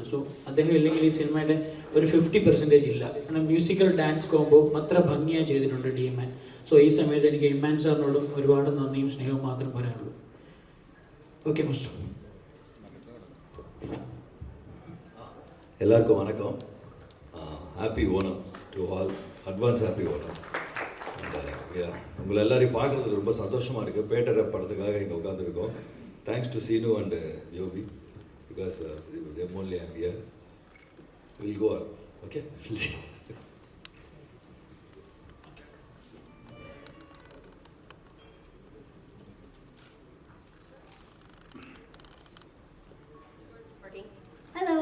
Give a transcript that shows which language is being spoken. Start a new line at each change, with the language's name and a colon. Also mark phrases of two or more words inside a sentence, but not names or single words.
Malayalam: സോ അദ്ദേഹം ഇല്ലെങ്കിൽ ഈ സിനിമയുടെ ഒരു 50% ഇല്ല. കാരണം
English: musical dance combo
Malayalam: അത്ര ഭംഗിയായി ചെയ്തിട്ടുണ്ട് ഡി ഇമ്മാൻ. സോ ഈ സമയത്ത് എനിക്ക് ഇമ്മാൻ സാറിനോടും ഒരുപാട് നന്ദിയും സ്നേഹവും മാത്രം പറയാനുള്ളൂ.
English: Okay master.
Tamil: எல்லாருக்கும் வணக்கம்.
English: Happy Onam to all. Advance happy Onam.
Tamil: உங்களை எல்லாரையும் பார்க்குறது ரொம்ப சந்தோஷமாக இருக்குது. பேட்டரை படத்துக்காக இங்கே உட்காந்துருக்கோம்.
English: Thanks to Seenu and Jobi because them only I'm here. Will go on. Okay. Hello.